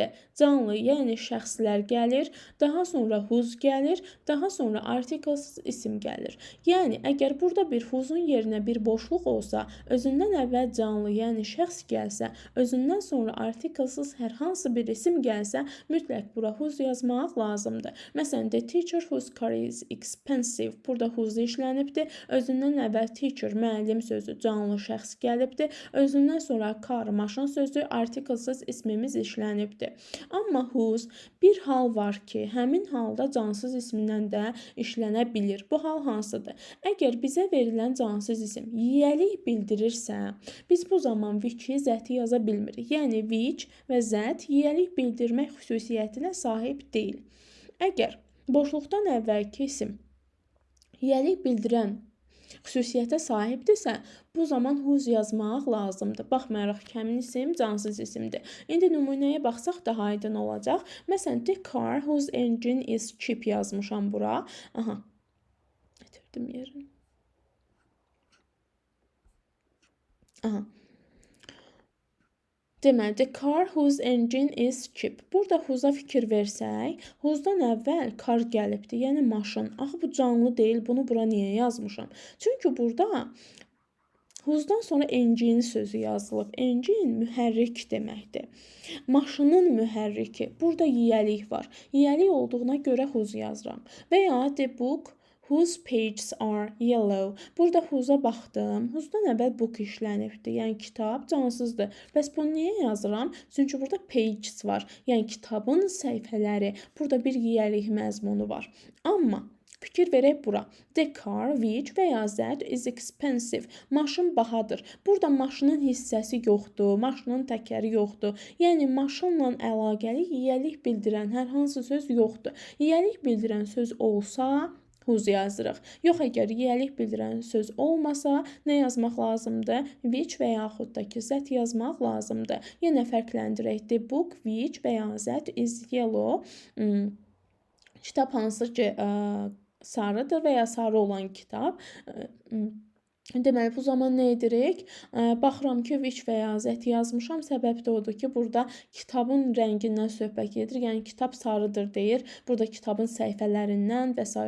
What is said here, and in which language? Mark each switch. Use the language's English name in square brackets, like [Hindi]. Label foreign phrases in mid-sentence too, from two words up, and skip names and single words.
[Azerbaijani] Canlı, yəni şəxslər gəlir, daha sonra whose gəlir, daha sonra artiklesız isim gəlir. Yəni, əgər burada bir whose'un yerinə bir boşluq olsa, özündən əvvəl canlı, yəni şəxs gəlsə, özündən sonra artiklesız hər hansı bir isim gəlsə, mütləq bura whose yazmaq lazımdır. Məsələn, [English] the teacher whose car is expensive. [Azerbaijani] Burada whose işlənibdir. Özündən əvvəl teacher, müəllim sözü canlı şəxs gəlibdir. Özündən sonra car, maşın sözü artiklesız ismimiz işlənibdir. Amma whose bir hal var ki, həmin halda cansız ismindən də işlənə bilir. Bu hal hansıdır? Əgər bizə verilən cansız isim yiyəlik bildirirsə, biz bu zaman which-i, zəti yaza bilmirik. Yəni which və zət yiyəlik bildirmək xüsusiyyətinə sahib deyil. Əgər boşluqdan əvvəlki isim yiyəlik bildirən xüsusiyyətə sahibdirsə, bu zaman whose yazmaq lazımdır. Baxmayaraq ki, həmin isim cansız isimdir. İndi nümunəyə baxsaq daha aydın olacaq. Məsələn, [English] the car whose engine is cheap [Azerbaijani] yazmışam bura. Aha, getirdim yerini. Aha. Deməli, [English] the car whose engine is cheap. [Azerbaijani] Burada whose'a fikir versək, whose'dan əvvəl car gəlibdir, yəni maşın. Axı bu canlı deyil, bunu bura niyə yazmışam? Çünki burada whose'dan sonra engine sözü yazılıb. Engine mühərrik deməkdir. Maşının mühərriki. Burada yiyəlik var. Yiyəlik olduğuna görə whose yazıram. Və ya [English] the book whose pages are yellow. [Azerbaijani] Burada whose'a baxdım. Whose'dan əvvəl book işlənibdir. Yəni kitab cansızdır. Bəs bunu niyə yazıram? Çünki burada pages var. Yəni kitabın səhifələri. Burada bir yiyəlik məzmunu var. Amma fikir verək bura. [English] The car which [Azerbaijani] və ya [English] that is expensive. [Azerbaijani] Maşın bahadır. Burada maşının hissəsi yoxdur, maşının təkəri yoxdur. Yəni maşınla əlaqəli yiyəlik bildirən hər hansı söz yoxdur. Yiyəlik bildirən söz olsa whose yazırıq. Yox, əgər yiyəlik bildirən söz olmasa, nə yazmaq lazımdır? Which və yaxud da ki, zət yazmaq lazımdır. Yenə fərqləndirək. [English] The book which [Azerbaijani] və ya [English] that is yellow. [Azerbaijani] Kitab hansı ki, sarıdır və ya sarı olan kitab. Deməli, bu zaman nə edirik? Baxıram ki, which və ya zət yazmışam. Səbəb də odur ki, burada kitabın rəngindən söhbət gedir. Yəni, kitab sarıdır deyir. Burada kitabın səhifələrindən və s.